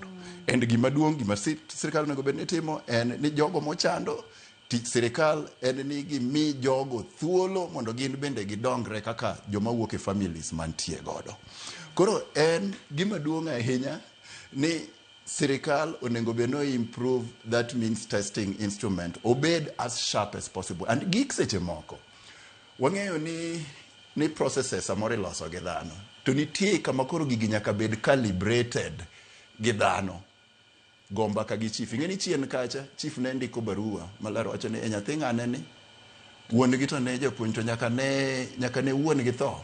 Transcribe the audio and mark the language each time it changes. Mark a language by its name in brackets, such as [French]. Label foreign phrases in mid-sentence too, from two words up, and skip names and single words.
[Luo (Kenya and Tanzania)] And gima duong' gima sirkal onego bed ni timo en ni jogo mochando sirkal en ni gimi jogo thuolo mondo gin bende gidongre kaka joma wuok e families mantie godo. Koro en gima duong' ahinya ni sirkal onego bed no [English] improve that means testing instrument [Luo (Kenya and Tanzania)] obed [English] as sharp as possible. [Luo (Kenya and Tanzania)] And gik seche moko wang'eyo ni processes amore loso gi dhano to nitie kama koro gigi nyaka bed calibrated gi dhano. Gomba ka gi chief ing'eni chien kacha chief ne ndiko barua malaro wacho ni nyathi ng'ane ni wuon gi to ne japuonj to nyaka ne wuon gi tho.